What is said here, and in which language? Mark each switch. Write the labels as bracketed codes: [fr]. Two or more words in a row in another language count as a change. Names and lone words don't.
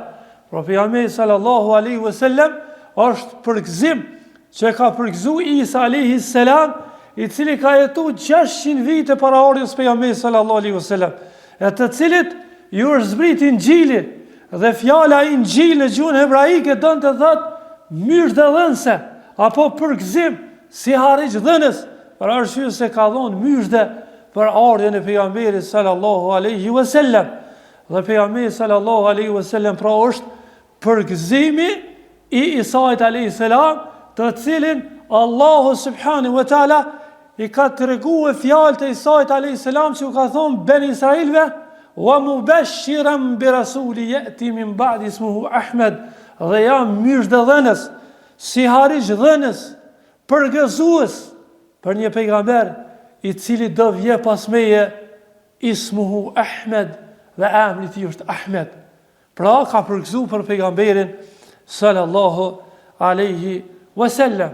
[sq] Pra pejgamberi [ar] صلى الله عليه وسلم [sq] është përgëzim që ka përgëzu Isa [ar] عليه السلام, [sq] i cili ka jetuar 600 vite para ardhjes pejgamberit [ar] صلى الله عليه وسلم, [sq] e të cilit ju është zbrit Injili, dhe fjala Injil në gjuhën hebraike don të thotë myshdhëdhënëse, apo përgëzim si harrigj dhënës, për arsye se ka dhënë myshdhe për ardhjen e pejgamberit [ar] صلى الله عليه وسلم. [sq] Dhe pejgamberi [ar] صلى الله عليه وسلم [sq] pra është përgëzimi i Isait [ar] عليه السلام, [sq] të cilin Allahu subhanahu [ar] وتعالى [sq] i ka treguar fjalët e Isait [ar] عليه السلام [sq] që u ka thonë ben Israilve, [ar] ومبشرا برسول يأتي من بعدي اسمه أحمد, [sq] dhe jam myshdhëdhënës, si harrigj dhënës, përgëzues për një pejgamber i cili do vje pas meje, [ar] اسمه أحمد, [sq] dhe emri i tij është Ahmed. Pra ka përgëzuar për pejgamberin [ar] صلى الله عليه وسلم.